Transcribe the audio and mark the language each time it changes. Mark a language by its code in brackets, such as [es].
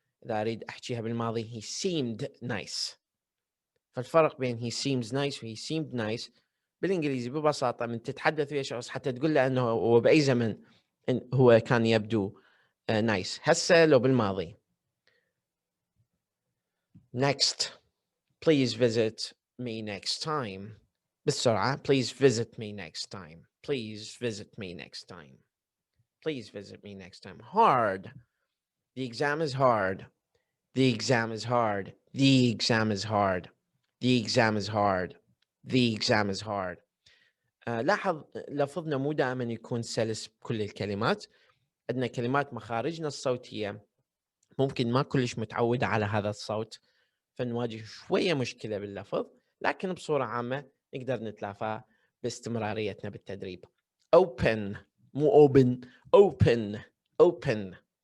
[ar] إذا أريد أحكيها بالماضي [en] he seemed nice. [ar] فالفرق بين [en] he seems nice [ar] و he seemed nice بالإنجليزي ببساطة من تتحدث ويا شخص حتى تقول له أنه هو بأي زمن هو كان يبدو nice. هسه لو بالماضي. [en] next please visit me next time. بالسرعة please visit me next time. Please visit me next time. Please visit me next time. hard the exam is hard. The exam is hard. The exam is hard. The exam is hard. The exam is hard. [ar] لاحظ لفظنا مو دائما يكون سلس بكل الكلمات. عندنا كلمات مخارجنا الصوتية ممكن ما كلش متعودة على هذا الصوت، فنواجه شوية مشكلة باللفظ، لكن بصورة عامة نقدر نتلافاه باستمراريتنا بالتدريب. [en] open مو open، open open.